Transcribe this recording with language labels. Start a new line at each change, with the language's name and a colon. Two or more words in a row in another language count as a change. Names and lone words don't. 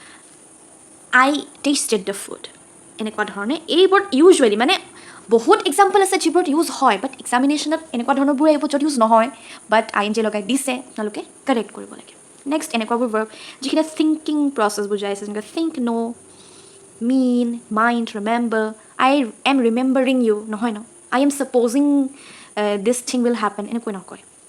English: I tasted the food
Assamese: এনেকুৱা ধৰণে এই
English: word usually
Assamese: mane বহুত এক্সাম্পল আছে যিবোৰত ইউজ হয় বাট এক্সামিনেশ্যনত এনেকুৱা ধৰণৰবোৰ আহিব য'ত ইউজ নহয়
English: but I N G
Assamese: লগাই দিছে আপোনালোকে কাৰেক্ট কৰিব লাগে নেক্সট এনেকুৱাবোৰ ভাৰ্ব যিখিনি
English: thinking process
Assamese: বুজাইছে যেনেকৈ
English: think know mean mind remember I am remembering you
Assamese: নহয় ন
English: I am supposing this thing will happen
Assamese: এনেকৈ নকয়